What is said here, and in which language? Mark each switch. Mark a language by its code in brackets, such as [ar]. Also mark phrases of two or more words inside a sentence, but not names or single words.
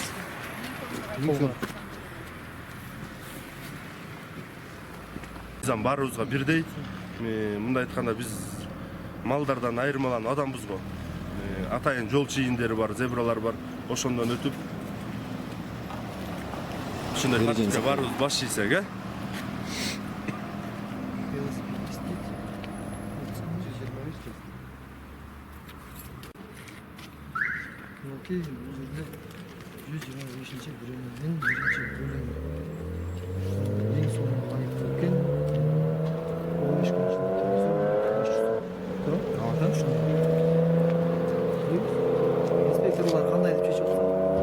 [ky] Мыйзам баарыбызга бирдей. Мындай айтканда биз малдардан айырмаланып адамбыз го. Атайын жол чийиндери бар, зебралар бар. Ошондон өтүп ушундай тартипке баарыбыз баш ийсек, э? [kk] Окей, 125-ші бөлімнен бірінші бөлім ең соңғы айып өткен 15 күн ішінде инспекторлар қандай деп шешіп отыр?